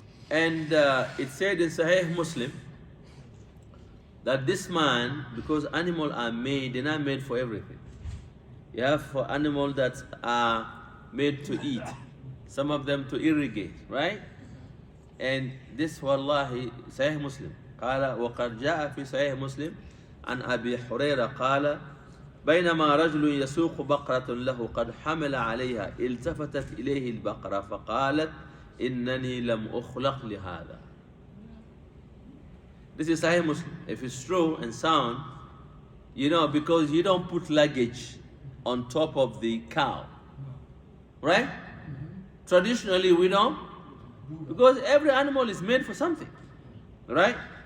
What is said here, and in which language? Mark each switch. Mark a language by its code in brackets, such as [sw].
[en] And it said in Sahih Muslim that this man, because animals are made, they're not made for everything. You have for animals that are made to eat, some of them to irrigate, right? And this wallahi Sahih Muslim. [ar] قال وقد جاء في صحيح مسلم عن أبي هريرة قال بينما رجل يسوق بقرة له قد حمل عليها التفتت إليه البقرة فقالت إنني لم أخلق لهذا. [en] This is Sahih Muslim. If it's true and sound, because you don't put luggage on top of the cow, right? Traditionally we don't, because every animal is made for something, right?